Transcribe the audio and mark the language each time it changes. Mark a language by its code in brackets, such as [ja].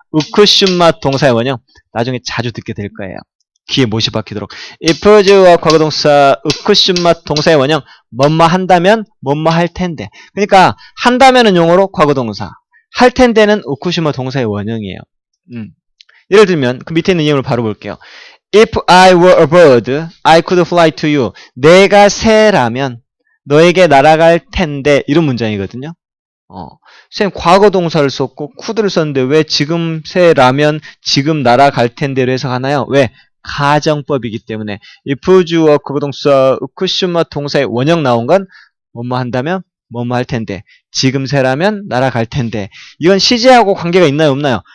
[ko] 우쿠슈마 동사의 원형. 나중에 자주 듣게 될 거예요. 귀에 못이 박히도록. if 주어 과거 동사 우쿠슈마 동사의 원형 뭐뭐 한다면 뭐뭐 할 텐데. 그러니까 한다면은 용어로 과거 동사. 할 텐데는 우쿠시마 동사의 원형이에요. 예를 들면 그 밑에 있는 예문을 바로 볼게요. [en] If I were a bird, I could fly to you. [ko] 내가 새라면 너에게 날아갈 텐데 이런 문장이거든요. 선생님 과거 동사를 썼고 could를 썼는데 왜 지금 새라면 지금 날아갈 텐데로 해석하나요? 왜? 가정법이기 때문에 if 주어 그거 동사 could 동사의 원형 나온 건 뭐뭐 한다면 뭐뭐 할 텐데 지금 새라면 날아갈 텐데 이건 시제하고 관계가 있나요? 없나요?